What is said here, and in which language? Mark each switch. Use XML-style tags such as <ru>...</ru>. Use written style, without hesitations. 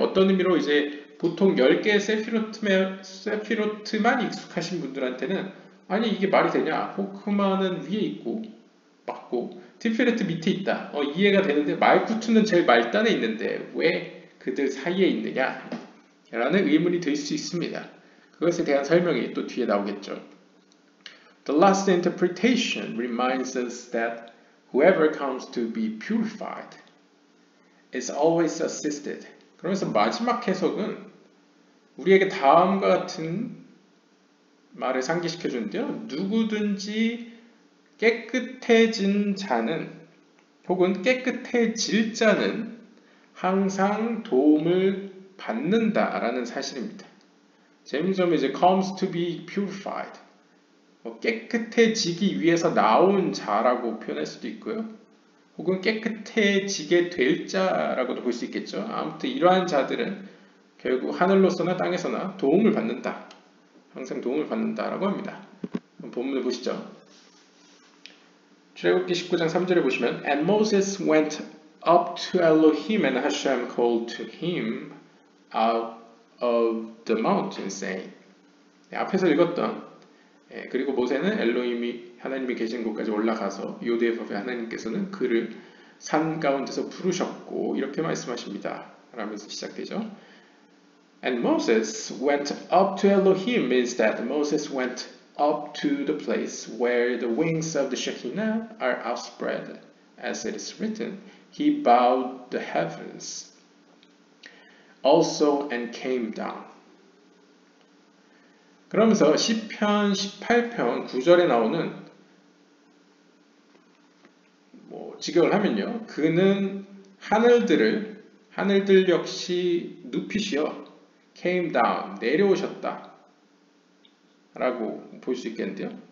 <ko>어떤 의미로 이제 보통 10개의 세피로트만 익숙하신 분들한테는 아니 이게 말이 되냐? 호크마는 위에 있고 맞고 티페레트 밑에 있다. 이해가 되는데 말쿠트는 제일 말단에 있는데 왜 그들 사이에 있느냐? 라는 의문이 들 수 있습니다. 그것에 대한 설명이 또 뒤에 나오겠죠.</ko> <en>The last interpretation reminds us that whoever comes to be purified is always assisted.</en> <ko>그러면서 마지막 해석은 우리에게 다음과 같은 말을 상기시켜 주는데요. 누구든지 깨끗해진 자는 혹은 깨끗해질 자는 항상 도움을 받는다라는 사실입니다. 재밌는 점은 이제</ko> <en>comes to be purified.</en> <ko>깨끗해지기 위해서 나온 자라고 표현할 수도 있고요. 혹은 깨끗해지게 될 자라고도 볼 수 있겠죠. 아무튼 이러한 자들은 결국 하늘로서나 땅에서나 도움을 받는다. 항상 도움을 받는다라고 합니다. 본문을 보시죠. 출애굽기 19장 3절에 보시면</ko> <en>And Moses went up to Elohim and Hashem called to him out of the mountain saying</en> <ko>앞에서 읽었던 그리고 모세는 엘로힘이 하나님이 계신 곳까지 올라가서 요대법의 하나님께서는 그를 산 가운데서 부르셨고 이렇게 말씀하십니다. 라면서 시작되죠.</ko> <en>And Moses went up to Elohim means that Moses went up to the place where the wings of the Shekinah are outspread. As it is written, he bowed the heavens also and came down.</en> <ko>그러면서 시편 18편 9절에 나오는 직역을 하면요. 그는 하늘들 역시 눕히시어</ko> <en>came down,</en> <ko>내려오셨다 라고 볼 수 있겠는데요.</ko>